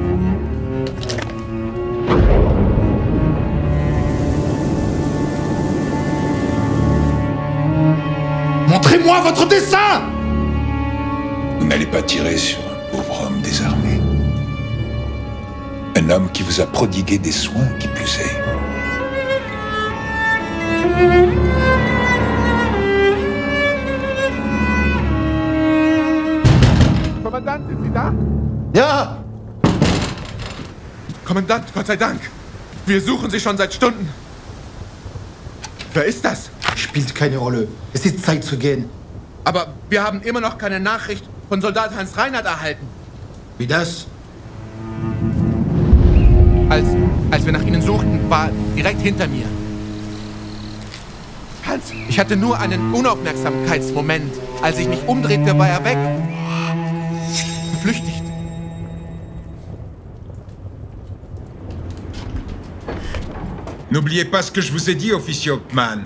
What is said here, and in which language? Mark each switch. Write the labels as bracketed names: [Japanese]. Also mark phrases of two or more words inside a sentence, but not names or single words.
[French] Montrez-moi votre dessin! Vous n'allez pas tirer sur un pauvre homme désarmé. Un homme qui vous a prodigué des soins, qui plus est. [German] Kommandant, sind Sie da? Ja! Kommandant, Gott sei Dank. Wir suchen Sie schon seit Stunden. Wer ist das? Spielt keine Rolle. Es ist Zeit zu gehen. Aber wir haben immer noch keine Nachricht von Soldat Hans Reinhardt erhalten. Wie das? Als wir nach Ihnen suchten, war direkt hinter mir. Hans, ich hatte nur einen Unaufmerksamkeitsmoment. Als ich mich umdrehte, war er weg. Geflüchtigt. [French] N'oubliez pas ce que je vous ai dit, officier Oakman.